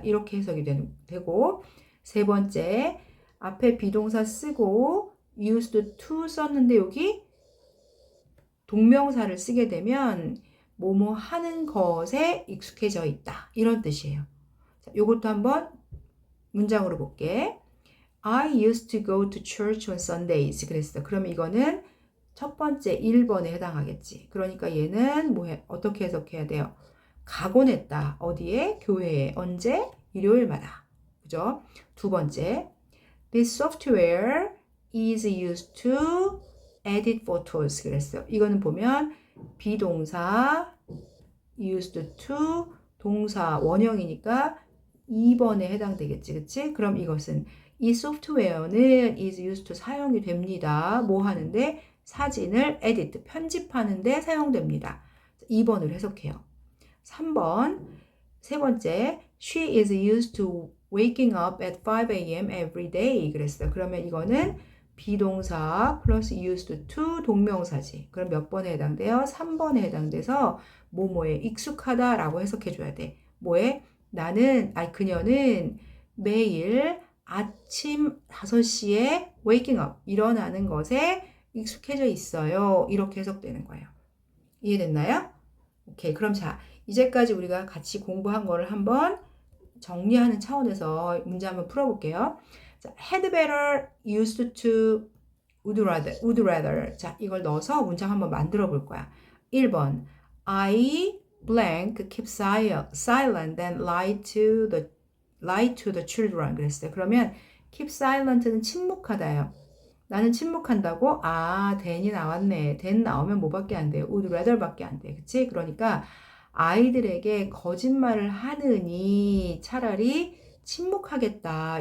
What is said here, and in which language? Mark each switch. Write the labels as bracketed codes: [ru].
[ko] 이렇게 해석이 되고 세 번째 앞에 비동사 쓰고 used to 썼는데 여기 동명사를 쓰게 되면 뭐뭐 하는 것에 익숙해져 있다. 이런 뜻이에요. 자, 요것도 한번 문장으로 볼게. [en] I used to go to church on Sundays. [ko] 그랬어. 그럼 이거는 첫 번째 1번에 해당하겠지. 그러니까 얘는 어떻게 해석해야 돼요? 가곤 했다. 어디에? 교회에. 언제? 일요일마다. 그죠? 두 번째. [en] This software is used to edit photos. [ko] 그랬어요. 이거는 보면 비동사 used to 동사 원형이니까 2번에 해당되겠지. 그치? 그럼 이것은 이 소프트웨어는 is used to 사용이 됩니다. 뭐 하는데? 사진을 edit, 편집하는데 사용됩니다. 2번으로 해석해요. 3번, 세 번째, [en] she is used to waking up at 5 a.m. every day. [ko] 그랬어요. 그러면 이거는 비동사 플러스 used to 동명사지. 그럼 몇 번에 해당돼요? 3번에 해당돼서 뭐뭐에 익숙하다라고 해석해줘야 돼. 뭐에? 그녀는 매일 아침 5시에 waking up, 일어나는 것에 익숙해져 있어요. 이렇게 해석되는 거예요. 이해됐나요? 오케이. 그럼 자, 이제까지 우리가 같이 공부한 거를 한번 정리하는 차원에서 문제 한번 풀어볼게요. 자, had better, used to, would rather. 자, 이걸 넣어서 문장 한번 만들어 볼 거야. 1번. [en] I blank keep silent and lie to the children. [ko] 그랬어요. 그러면 keep silent는 침묵하다요. 나는 침묵한다고? 아, then이 나왔네. then 나오면 뭐밖에 안 돼요? would rather밖에 안 돼. 그치? 그러니까 아이들에게 거짓말을 하느니 차라리 침묵하겠다.